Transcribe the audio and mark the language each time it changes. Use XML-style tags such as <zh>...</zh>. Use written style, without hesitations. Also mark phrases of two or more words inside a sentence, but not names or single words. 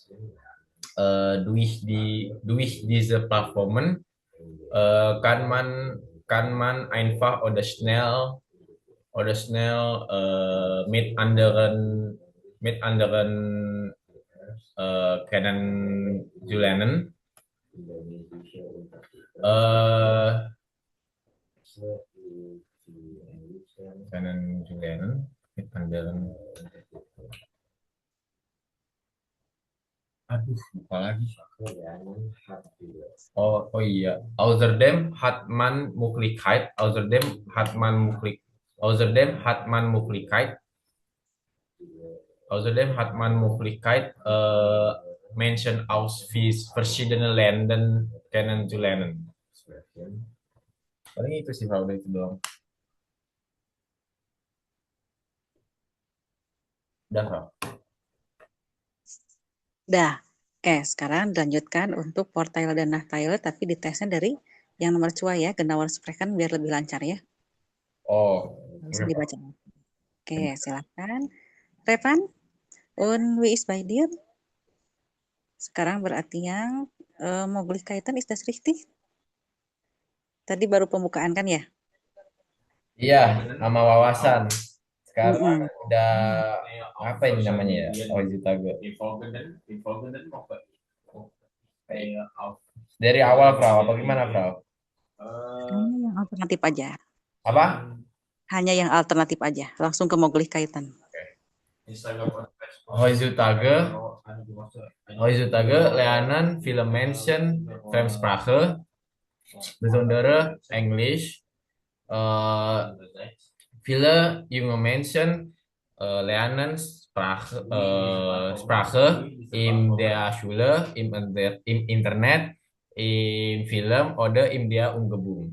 <de>Durch diese Plattformen kann man einfach oder schnell mit anderen kennenzulernen. Äh, kennenzulernen mit anderen.</de> <id>Aduh, lupa lagi. Oh iya.</id> <de>Außerdem hat man Möglichkeit, Menschen aus verschiedenen Ländern kennenzulernen.</de> <id>Paling itu sih kalau itu doang. Udah, Kak. Dah. Oke, sekarang dilanjutkan untuk Vorteile dan Nachteile, tapi ditesnya dari yang nomor 2 ya,</id> <de>genauer sprechen</de> <id>biar lebih lancar ya. Oh, Langsung dibaca. Oke, silakan. Revan,</id> <de>und wie ist bei dir?</de> <id>Sekarang berarti yang Möglichkeiten,</id> <de>ist das richtig?</de> <id>Tadi baru pembukaan kan ya? iya, sama wawasan. Sekarang Mm-mm. udah apa ini namanya ya? Oh, Zitago. Dari awal, Frau. Apa gimana, Frau? Hanya yang alternatif aja. Apa? Hanya yang alternatif aja. Langsung ke Möglichkeiten.</id> <de>Heutzutage, heutzutage lernen viele Menschen Fremdsprache, besondere Englisch. Viele junge Menschen lernen Sprache in der Schule, im Internet, im Film oder in der Umgebung.</de>